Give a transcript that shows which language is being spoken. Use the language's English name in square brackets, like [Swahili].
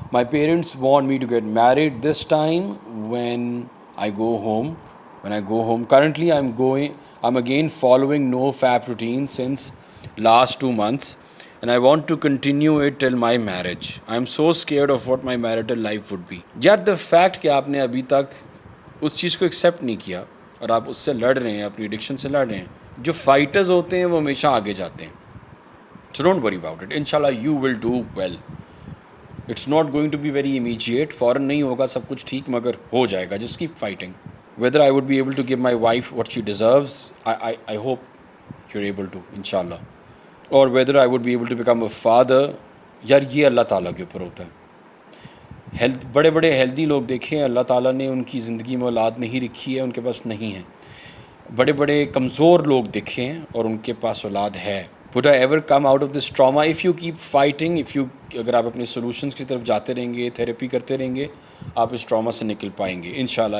[English] My parents want me to get married this time when I go home. Currently I'm again following NoFap routine since last 2 months and I want to continue it till my marriage. I'm so scared of what my marital life would be. Yet the fact [Urdu] کہ آپ نے ابھی تک اس چیز کو accept نہیں کیا اور آپ اس سے لڑ رہے ہیں, اپنی ایڈکشن سے لڑ رہے ہیں. جو فائٹرز ہوتے ہیں وہ ہمیشہ آگے جاتے ہیں. [English] So don't worry about it. Inshallah you will do well. It's not going to be very immediate. [Urdu] فوراً نہیں ہوگا سب کچھ ٹھیک, مگر ہو جائے گا. [English] Just keep fighting. Whether I would be able to give my wife what she deserves, I hope you're able to, inshallah. Or whether I would be able to become a father, [Urdu] یار یہ اللہ تعالیٰ کے اوپر ہوتا ہے. بڑے بڑے healthy لوگ دیکھیں, اللہ تعالیٰ نے ان کی زندگی میں اولاد نہیں رکھی ہے, ان کے پاس نہیں ہے. بڑے بڑے کمزور لوگ دیکھیں اور ان کے پاس اولاد ہے. [English] would I ever come out of this trauma if you [Urdu] keep fighting, if you اگر آپ اپنے سولوشنس کی طرف جاتے رہیں گے, تھیراپی کرتے رہیں گے, آپ اس ٹراما سے نکل پائیں گے انشاءاللہ.